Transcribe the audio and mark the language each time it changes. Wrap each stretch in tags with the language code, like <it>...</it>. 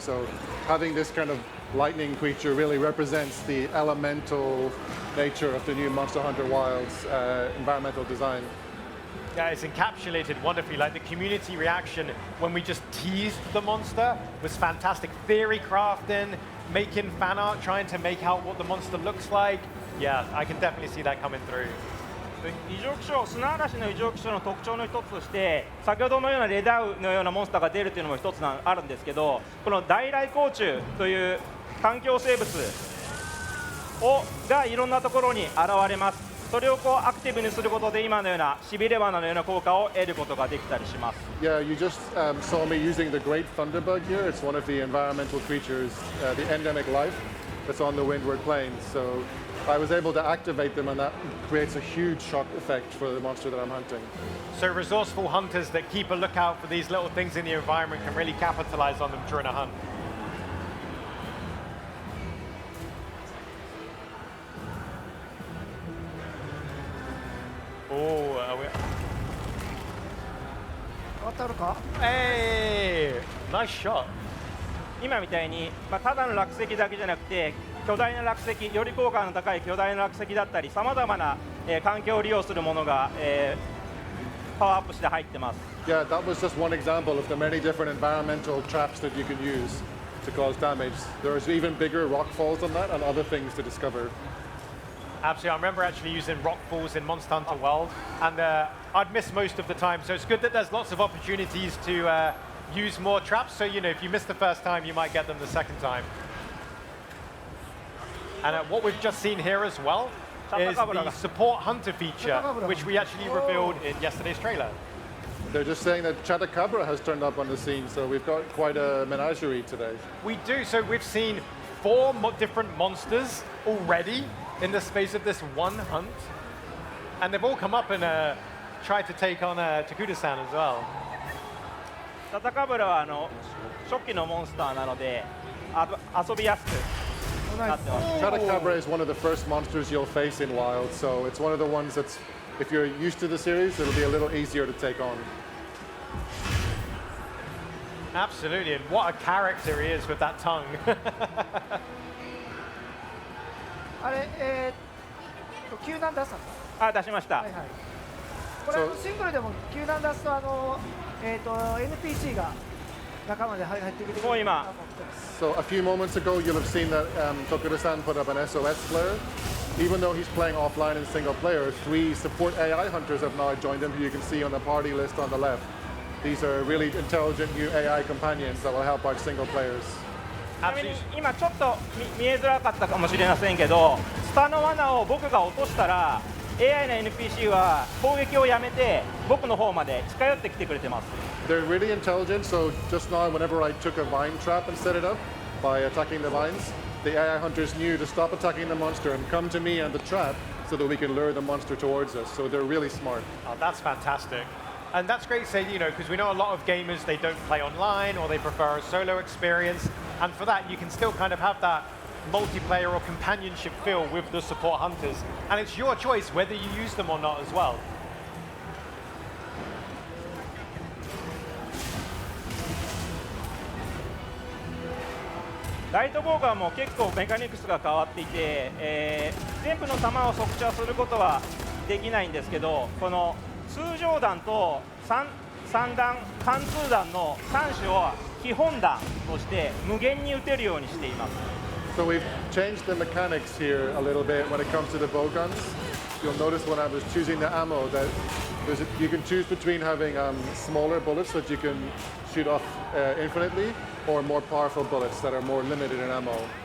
<en>So having this kind of lightning creature really represents the elemental nature of the new Monster Hunter Wilds environmental design. Yeah, it's encapsulated wonderfully. Like the community reaction when we just teased the monster was fantastic. Theory crafting, making fan art, trying to make out what the monster looks like. Yeah, I can definitely see that coming through.</en> <ja>異常気象、砂嵐の異常気象の特徴の一つとして、先ほどのようなレダウのようなモンスターが出るというのも一つあるんですけど、この大来光虫という環境生物がいろんなところに現れます。それをアクティブにすることで今のようなしびれ罠のような効果を得ることができたりします。</ja> <en>Yeah, you just saw me using the great thunderbug here. It's one of the environmental creatures, the endemic life that's on the Windward Plains. So I was able to activate them, and that creates a huge shock effect for the monster that I'm hunting. So resourceful hunters that keep a lookout for these little things in the environment can really capitalize on them during a hunt. Oh, hey, nice shot.</en> <ja>今みたいに、ただの落石だけじゃなくて巨大な落石、より効果の高い巨大な落石だったりさまざまな、環境を利用するものが、パワーアップして入ってます。</ja> <en>Yeah, that was just one example of the many different environmental traps that you can use to cause damage. There's even bigger rock falls than that and other things to discover. Absolutely, I remember actually using rock falls in Monster Hunter World, and I'd miss most of the time. So it's good that there's lots of opportunities to use more traps. So you know, if you miss the first time, you might get them the second time. And what we've just seen here as well is the support hunter feature, which we actually revealed in yesterday's trailer. They're just saying that Chatacabra has turned up on the scene, so we've got quite a menagerie today. We do. So we've seen 4 different monsters already in the space of this one hunt, and they've all come up and tried to take on Takuda-san as well.</en> <ja>タタカブラは初期のモンスターなので遊びやすくなってます。</ja> <en>Chatacabra is one of the first monsters you'll face in Wild, so it's one of the ones that's, if you're used to the series, it'll be a little easier to take on. Absolutely, and what a character he is with that tongue.</en> <ja>あれ、救難出したの？出しました。はいはい。これシングルでも救難出すとNPC が仲間で入ってきてくれる。</ja> <en>So a few moments ago, you'll have seen that Tokuda-san put up an SOS flare. Even though he's playing offline in single player, 3 support AI hunters have now joined him, who you can see on the party list on the left. These are really intelligent new AI companions that will help out single players. ちなみに今ちょっと見えづらかったかもしれませんけど、スタの罠を僕が落としたら AI の NPC は攻撃をやめて僕の方まで近寄ってきてくれてます。 They're really intelligent, so just now whenever I took a vine trap and set it up by attacking the vines, the AI hunters knew to stop attacking the monster and come to me and the trap so that we can lure the monster towards us. So they're really smart. Oh, that's fantastic. And that's great, say, you know, because we know a lot of gamers, they don't play online or they prefer a solo experience. And for that, you can still kind of have that multiplayer or companionship feel with the support hunters. And it's your choice whether you use them or not as well.</en> <ja>ライトボーガーも結構メカニクスが変わっていて、全部の弾を速射することはできないんですけど、この通常弾と3弾、貫通弾の3種を基本弾として無限に撃てるようにしています。</ja> <en>So we've changed the mechanics here a little bit when it comes to the bow guns. You'll notice when I was choosing the ammo that you can choose between having smaller bullets that you can shoot off infinitely, or more powerful bullets that are more limited in ammo.</en>